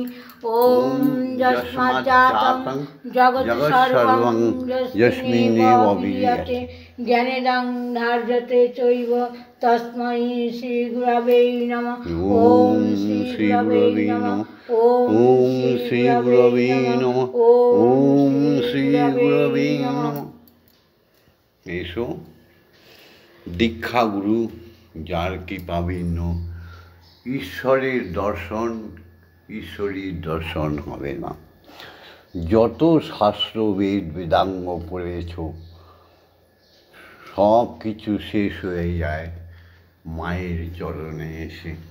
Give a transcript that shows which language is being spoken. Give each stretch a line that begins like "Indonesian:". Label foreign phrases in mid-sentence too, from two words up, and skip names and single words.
Sanskrit: ओम यस्माच्चातं जगत्सर्वं यस्मिन्नेव विद्यते ज्ञानेदं धार्यते चैव तस्मै श्री गुरवे नमः। ओम श्री गुरवे नमः। ओम श्री गुरवे नमः। ओम श्री गुरवे नमः।
Bangla: এসো দীক্ষা গুরু যার কৃপাভিন্ন ঈশ্বরের দর্শন ঈশ্বরীর দর্শন হবে না। যত শাস্ত্র বেদ বেদাঙ্গ পড়েছ সব কিছু শেষ হয়ে যায় মায়ের চরণে এসে।